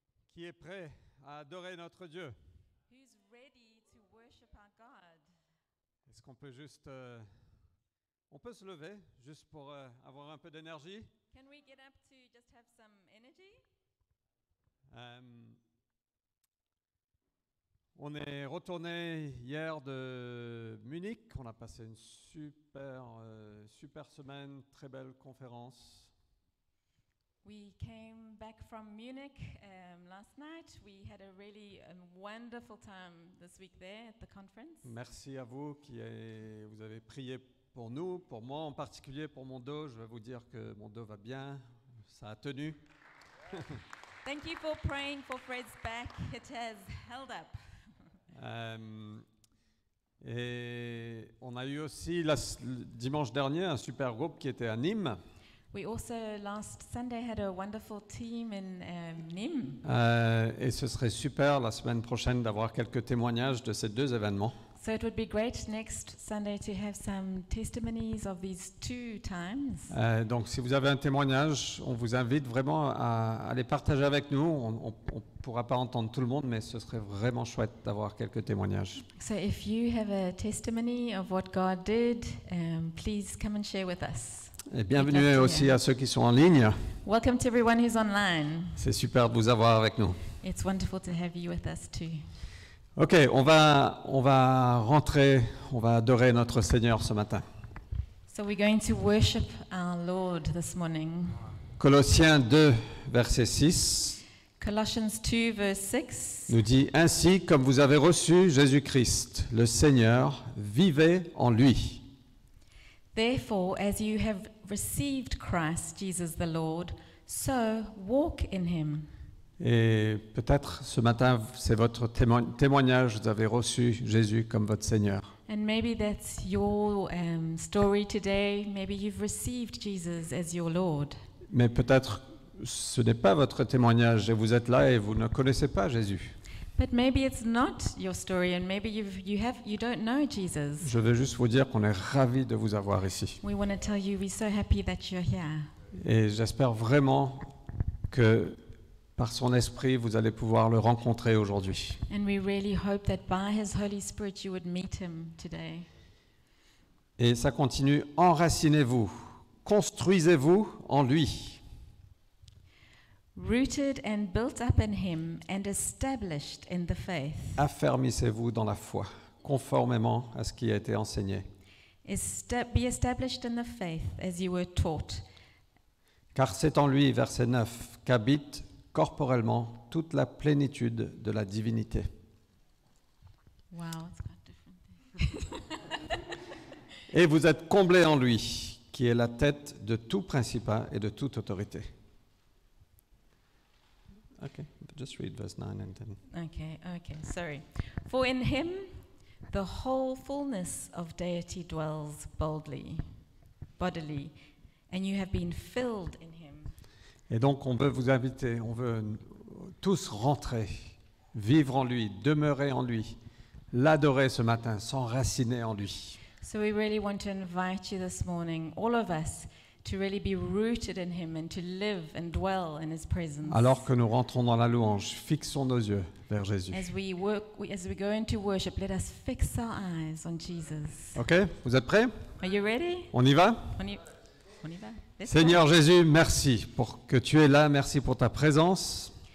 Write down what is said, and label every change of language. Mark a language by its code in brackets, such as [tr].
[fr] Qui est prêt à adorer notre Dieu? [en] Who's ready to worship our God? [fr] Est-ce qu'on peut juste... on peut se lever juste pour avoir un peu d'énergie? [en] Can we get up to just have some energy? [fr] On est retourné hier de Munich. On a passé une super semaine, très belle conférence. [en] We came back from Munich last night. We had a really wonderful time this week there at the conference. [fr] Merci à vous vous avez prié pour nous, pour moi en particulier, pour mon dos. Je vais vous dire que mon dos va bien, ça a tenu. [en] Thank you for praying for Fred's back. It has held up. [fr] Et on a eu aussi dimanche dernier un super groupe qui était à Nîmes. [en] We also last Sunday had a wonderful team in Nîmes. [fr] Et ce serait super la semaine prochaine d'avoir quelques témoignages de ces deux événements. [en] So it would be great next Sunday to have some testimonies of these two times. [fr] Donc si vous avez un témoignage, on vous invite vraiment à les partager avec nous. On ne pourra pas entendre tout le monde, mais ce serait vraiment chouette d'avoir quelques témoignages. [en] So if you have a testimony of what God did, please come and share with us. [fr] Et bienvenue aussi à ceux qui sont en ligne. [en] Welcome to everyone who's online. [fr] C'est super de vous avoir avec nous. [en] It's wonderful to have you with us too. [fr] Ok, on va rentrer, on va adorer notre Seigneur ce matin. [en] So we're going to worship our Lord this morning. [fr] Colossiens 2, verset 6 [en] Colossians 2 verse 6 [fr] nous dit « Ainsi comme vous avez reçu Jésus-Christ, le Seigneur, vivez en lui. » [en] Therefore, as you have received Christ Jesus the Lord, so walk in him. [fr] Et peut-être ce matin, c'est votre témoignage, vous avez reçu Jésus comme votre Seigneur. [en] And maybe that's your story today. Maybe you've received Jesus as your Lord. [fr] Mais peut-être ce n'est pas votre témoignage et vous êtes là et vous ne connaissez pas Jésus. [en] But maybe it's not your story, and maybe you don't know Jesus. [fr] Je veux juste vous dire qu'on est ravis de vous avoir ici. [en] We want to tell you we're so happy that you're here. [fr] Et j'espère vraiment que par son esprit, vous allez pouvoir le rencontrer aujourd'hui. [en] And we really hope that by his Holy Spirit you would meet him today. [fr] Et ça continue, enracinez-vous, construisez-vous en lui. [en] Rooted and built up in him and established in the faith. [fr] Affermissez-vous dans la foi, conformément à ce qui a été enseigné. [en] Be established in the faith as you were taught. [fr] Car c'est en lui, verset 9, qu'habite corporellement toute la plénitude de la divinité. [en] Wow, it's quite different. [fr] Et vous êtes comblés en lui, qui est la tête de tout principat et de toute autorité. [en] Okay, just read verse 9 and 10. Okay, sorry. For in him the whole fullness of deity dwells bodily, and you have been filled in him. [fr] Et donc on veut vous inviter, on veut tous rentrer, vivre en lui, demeurer en lui, l'adorer ce matin, s'enraciner en lui. [en] So we really want to invite you this morning, all of us, to really be rooted in him and to live and dwell in his presence. [fr] Alors que nous rentrons dans la louange, fixons nos yeux vers Jésus. [en] As we go into worship, let us fix our eyes on Jesus. [fr] Ok, vous êtes prêts? [en] Are you ready? [fr] On y va? On y va. [en] Let's [fr] Seigneur Jésus, merci pour que tu es là, merci pour ta présence.